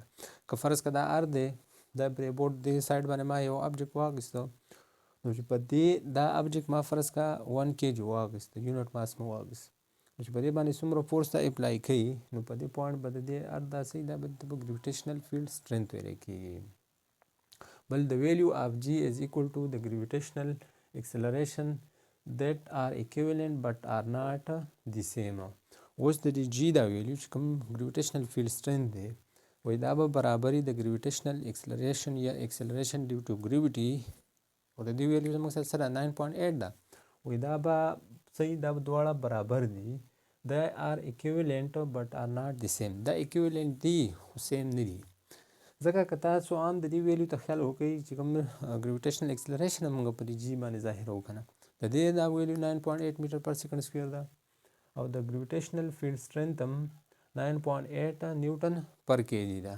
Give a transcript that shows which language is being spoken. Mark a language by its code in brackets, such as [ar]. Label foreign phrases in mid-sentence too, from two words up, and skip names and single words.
[ps] که فرض که دا ار دی، دا بری بورډ دې سایډ باندې ما یو ابجیکټ واخیسته، نو چې په دې دا ابجیکټ ما فرض کا 1 kg واخیسته، [en] unit mass [ps] مو واخیست، نو چې په دې باندې څومره فورس ته اپلای کوي، نو په دې پوینټ به د دې ارت دا دا به [en] gravitational field strength [ps] ویلی کیږي. [en] بل the value of g is equal to the gravitational acceleration that are equivalent but are not the same. [ps] اوس د دې جی دا ویلیو چې کوم [en] gravitational field strength [ps] دی وایي دا به برابري د [en] gravitational acceleration [ps] یا [en] acceleration due to gravity, [ps] او د دې ویلیو زموږ سره 9.8 ده، وایي دا به دا دواړه برابر دي. [en] they are equivalent but are not the same. [ps] دا equivalent دي خو سیم نه دي. ځکه که تاسو عام د دې ویلیو ته خیال وکړئ چې کوم [en] gravitational acceleration [ps] موږ په دې جي باندې ظاهروو که نه د دې دا ویلیو 9.8 [en] meter per second square [ps] ده او د [en] gravitational field strength [ps] هم 9.8 [en] newton per kg [ps] ده.